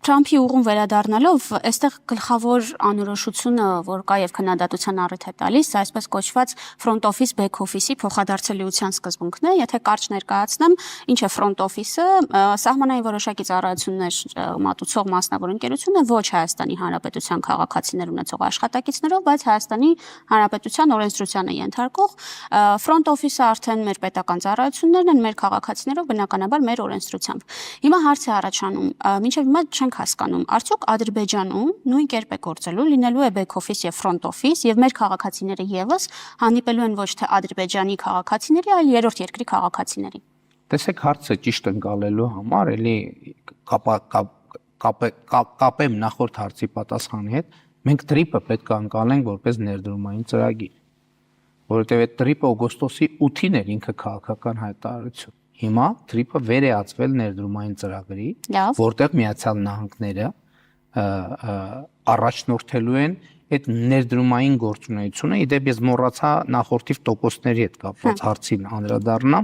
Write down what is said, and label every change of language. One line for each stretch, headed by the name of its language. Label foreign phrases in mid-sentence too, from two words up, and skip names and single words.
Armenian: Թրամփի ուղուն վերադառնալով, այստեղ գլխավոր անորոշությունը, որ կա եւ քննադատության առիթ է տալիս, այսպես կոչված
English: front office back office-
Armenian: ի փոխադարձելիության սկզբունքն է, եթե կարճ ներկայացնեմ, ինչ է
English: front office-
Armenian: ը, սահմանային որոշակի ծառայություններ մատուցող մասնավոր ընկերություն է, ոչ Հայաստանի Հանրապետության քաղաքացիներ ունեցող աշխատակիցներով, բայց Հայաստանի Հանրապետության օրենսդրությանը ենթարկող
English: front office-
Armenian: ը արդեն մեր պետական ծառայություններն են, մեր քաղաքացիներով բնականաբար մեր օրենսդրությամբ։ Հիմա հարց է առաջանում, մինչև հիմա չենք հասկանում, արդյոք Ադրբեջանում նույն կերպ է գործելու, լինելու է
English: back office
Armenian: եւ
English: front office
Armenian: եւ մեր քաղաքացիները եւս հանդիպելու են ոչ թե Ադրբեջանի քաղաքացիների, այլ երրորդ երկրի քաղաքացիների։ Տեսեք, հարցը ճիշտ ընկալելու համար էլի կապեմ նախորդ հարցի պատասխանի հետ, մենք TRIP-ը պետք է ընկալենք որպես ներդրումային ծրագիր, որովհետեւ այդ TRIP-ը օգոստոսի 8-ին էր ինքը քաղաքական հայտարարություն։ Հիմա TRIP-ը վեր է ածվել ներդրումային ծրագրի, որտեղ Միացյալ Նահանգները առաջնորդելու են այդ ներդրումային գործունեությունը, իդեպ ես մոռացա նախորդիվ տոկոսների հետ կապված հարցին անդրադառնամ,